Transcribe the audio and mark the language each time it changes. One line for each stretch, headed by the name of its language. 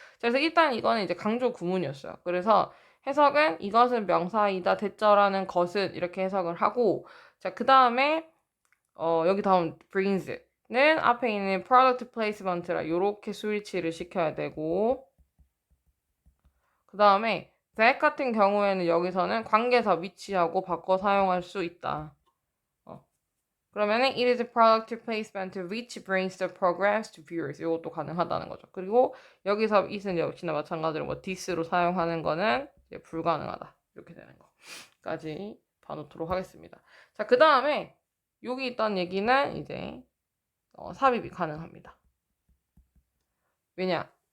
Korean: 그래서 일단 이거는 이제 강조 구문이었어요. 그래서 해석은 이것은 명사이다 대절하는 것은 이렇게 해석을 하고 자 그 다음에 여기 다음 brings는 앞에 있는 product placement라 요렇게 스위치를 시켜야 되고 그 다음에 that 같은 경우에는 여기서는 관계사 위치하고 바꿔 사용할 수 있다. 그러면은
English: it is a product placement which brings the programs to viewers.
Korean: 이것도 가능하다는 거죠. 그리고 여기서 it은 역시나 마찬가지로 뭐 this로 사용하는 거는 이제 불가능하다. 이렇게 되는 거까지 봐놓도록 하겠습니다. 자, 그 다음에 여기 있던 얘기는 이제 삽입이 가능합니다. 왜냐?